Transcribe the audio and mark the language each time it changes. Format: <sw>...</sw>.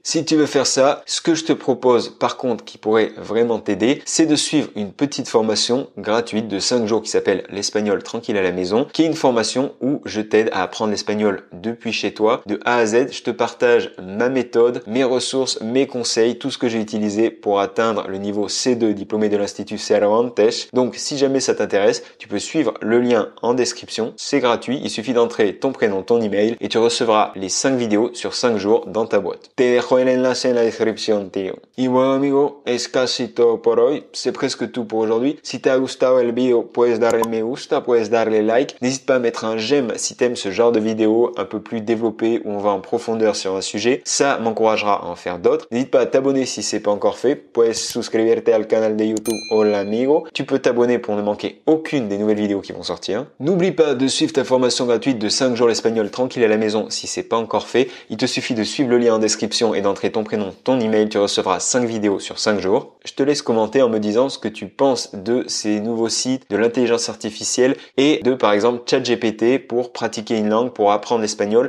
<fr>Si tu veux faire ça, ce que je te propose par contre qui pourrait vraiment t'aider, c'est de suivre une petite formation gratuite de 5 jours qui s'appelle l'espagnol tranquille à la maison, qui est une formation où je t'aide à apprendre l'espagnol depuis chez toi, de A à Z. Je te partage ma méthode, mes ressources, mes conseils, tout ce que j'ai utilisé pour atteindre le niveau C2 diplômé de l'Institut Cervantes. Donc si jamais ça t'intéresse, tu peux suivre le lien en description, c'est gratuit. Il suffit d'entrer ton prénom, ton email et tu recevras les 5 vidéos sur 5 jours dans ta boîte.</fr> <es>Te dejo el enlace en la descripción, tío. Y bueno, amigo, es casi todo por hoy.</es> <fr>C'est presque tout pour aujourd'hui.</fr> <es>Si te ha gustado el video, puedes darle me gusta, puedes darle like.</es> <fr>N'hésite pas à mettre un j'aime si t'aimes ce genre de vidéo un peu plus développé où on va en profondeur sur un sujet. Ça m'encouragera à en faire d'autres. N'hésite pas à t'abonner si c'est pas encore fait.</fr> <es>Puedes suscribirte al canal de YouTube Hola Amigo.</es> <fr>Tu peux t'abonner pour ne manquer aucune des nouvelles vidéos qui vont sortir. N'oublie pas de suivre ta formation gratuite de 5 jours l'espagnol tranquille à la maison si c'est pas encore fait. Il te suffit de suivre le lien en description et d'entrer ton prénom, ton email. Tu recevras 5 vidéos sur 5 jours. Je te laisse commenter en me disant ce que tu penses de ces nouveaux sites, de l'intelligence artificielle et de par exemple ChatGPT pour pratiquer une langue, pour apprendre l'espagnol.</fr>